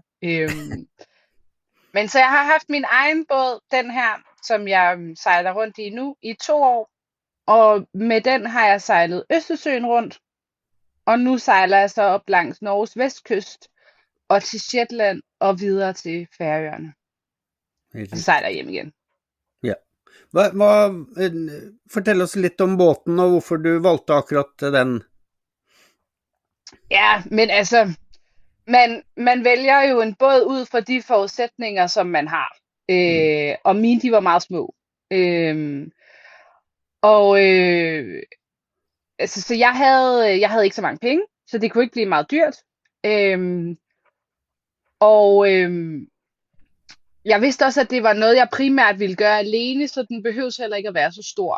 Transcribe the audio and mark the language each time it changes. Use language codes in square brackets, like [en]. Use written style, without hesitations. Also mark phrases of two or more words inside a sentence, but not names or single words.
[da] Men så jeg har haft min egen båd, den her, som jeg sejler rundt i nu, i 2 år. Og med den har jeg sejlet Østersøen rundt. Og nu sejler jeg så op langs Norges vestkyst, og til Shetland, og videre til Færøerne. Og så sejler jeg hjem igen. Ja. [no] Fortell oss litt om båten, og hvorfor du valgte akkurat den. [da] Ja, men altså, man vælger jo en båd ud fra de forudsætninger, som man har. Og mine, de var meget små. altså, så jeg havde ikke så mange penge, så det kunne ikke blive meget dyrt. Øhm, og jeg vidste også, at det var noget, jeg primært ville gøre alene, så den behøves heller ikke at være så stor.